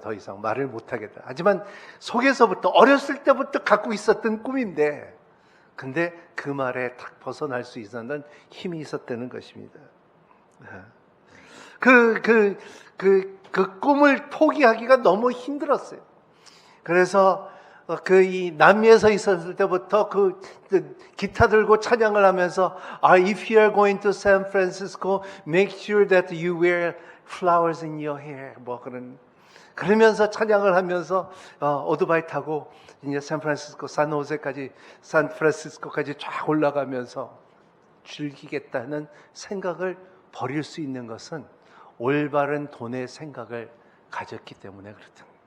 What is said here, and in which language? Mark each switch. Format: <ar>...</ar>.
<ko>더 이상 말을 못하겠다. 하지만 속에서부터 어렸을 때부터 갖고 있었던 꿈인데 근데 그 말에 딱 벗어날 수 있었던 힘이 있었다는 것입니다. 그 꿈을 포기하기가 너무 힘들었어요. 그래서 이 남미에서 있었을 때부터 그 기타 들고 찬양을 하면서</ko> <en>if you are going to San Francisco, make sure that you wear flowers in your hair.</en> <ko>뭐 그러면서 찬양을 하면서 오토바이 타고 이제 샌프란시스코까지 쫙 올라가면서 즐기겠다는 생각을 버릴 수 있는 것은 올바른 돈의 생각을 가졌기 때문에 그렇다.</ko>